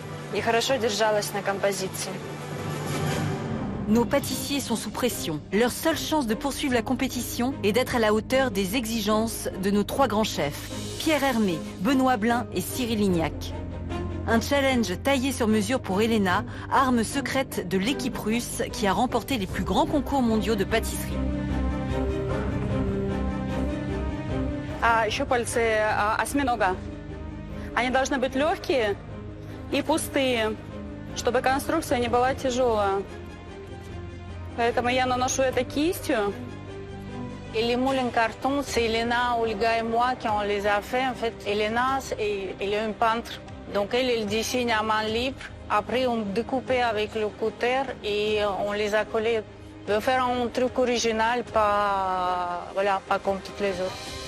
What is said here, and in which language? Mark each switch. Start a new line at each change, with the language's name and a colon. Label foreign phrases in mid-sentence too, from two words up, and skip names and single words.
Russian: и хорошо держалась на композиции.
French: Nos pâtissiers sont sous pression. Leur seule chance de poursuivre la compétition est d'être à la hauteur des exigences de nos 3 grands chefs, Pierre Hermé, Benoît Blin et Cyril Lignac. Un challenge taillé sur mesure pour Elena, arme secrète de l'équipe russe qui a remporté les plus grands concours mondiaux de pâtisserie.
Russian: Щупальцы осьминога. Они должны быть легкие и пустые, чтобы конструкция не была тяжелая. Поэтому я наношу это кистью.
French: Et les moules en carton, c'est Elena, Olga et moi qui on les a fait. En fait, Elena, elle est une peintre. Donc elle dessine à main libre. Après, on découpait avec le cutter et on les a collés. On veut faire un truc original, pas comme toutes les autres.